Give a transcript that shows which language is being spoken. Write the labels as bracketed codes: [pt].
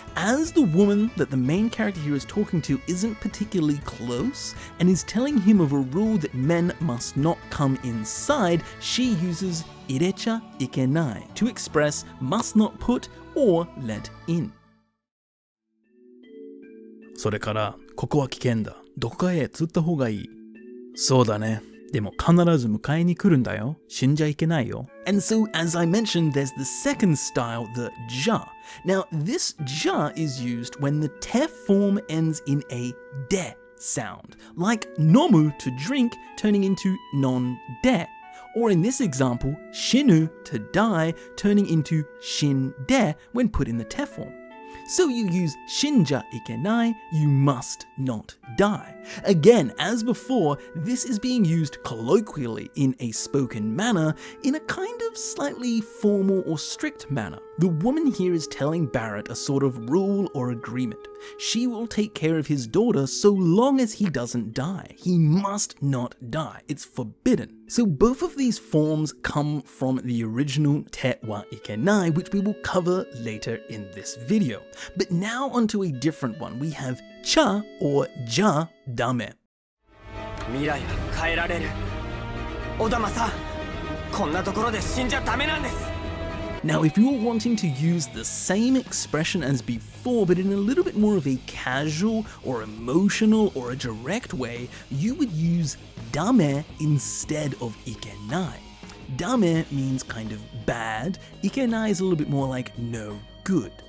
[en] As the woman that the main character here is talking to isn't particularly close and is telling him of a rule that men must not come inside, she uses [ja] 入れちゃいけない [en] to express must not put or let in. [ja] それから、ここは危険だ。どこかへ釣った方がいい。そうだね。でも必ず迎えに来るんだよ。死んじゃいけないよ。 [en] And so, as I mentioned, there's the second style, the じゃ. Now, this じゃ is used when the て form ends in a で sound, like 飲む to drink turning into 飲んで. Or in this example, 死ぬ to die turning into 死んで when put in the て form. So you use [ja] 死んじゃいけない, [en] you must not die. Again, as before, this is being used colloquially in a spoken manner in a kind of slightly formal or strict manner. The woman here is telling Barrett a sort of rule or agreement. She will take care of his daughter so long as he doesn't die. He must not die. It's forbidden. So both of these forms come from the original ては ikenai, which we will cover later in this video. But now onto a different one. We have ちゃ or じゃだめ. [ja] 未来は変えられる。小玉さん、こんなところで死んじゃダメなんです。 [en] Now, if you're wanting to use the same expression as before, but in a little bit more of a casual or emotional or a direct way, you would use ダメ instead of いけない. ダメ means kind of bad, いけない is a little bit more like no good.